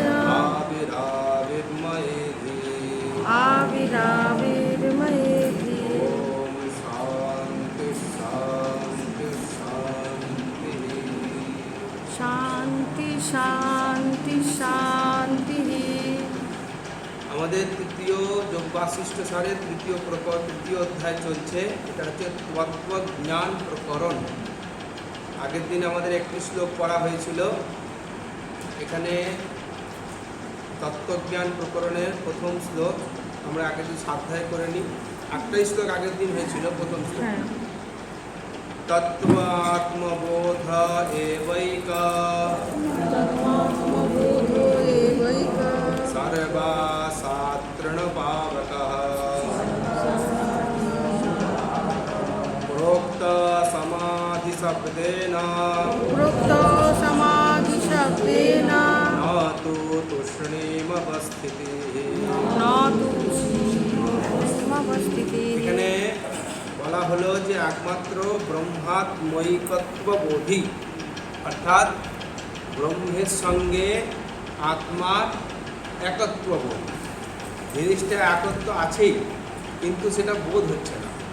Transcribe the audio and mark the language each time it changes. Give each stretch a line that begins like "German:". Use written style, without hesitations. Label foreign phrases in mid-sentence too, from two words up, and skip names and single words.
Sanskrit: आविराविर्मयेधि आविराविर्मयेधि। ॐ शान्ति शान्ति शान्तिः। शान्ति शान्ति शान्तिः।
Bangla: আমাদের তৃতীয় যোগবাশিষ্ঠ সারের তৃতীয় প্রকরণ তৃতীয় অধ্যায় চলছে। এটা হচ্ছে তত্ত্বজ্ঞান প্রকরণ। আগের দিন আমাদের একটি শ্লোক পড়া হয়েছিল। এখানে তত্ত্বজ্ঞান প্রকরণের প্রথম শ্লোক আমরা আগের দিন স্বাধ্যায় করে নিই। একটাই শ্লোক আগের দিন হয়েছিল, প্রথম শ্লোক।
Sanskrit: তত্ত্বাত্মবোধ এবৈকা सर्वासात्रणपावकः प्रोक्त समाधिशब्देन समाधिशब्देन न तु तूष्णीमवस्थितिः।
Bangla: এখানে বলা হলো যে একমাত্র ব্রহ্মাত্মৈকত্ববোধী, অর্থাৎ ব্রহ্মের সঙ্গে আত্মার একত্ববোধ। জিনিসটা একত্ব আছেই, কিন্তু সেটা বোধ হচ্ছে না।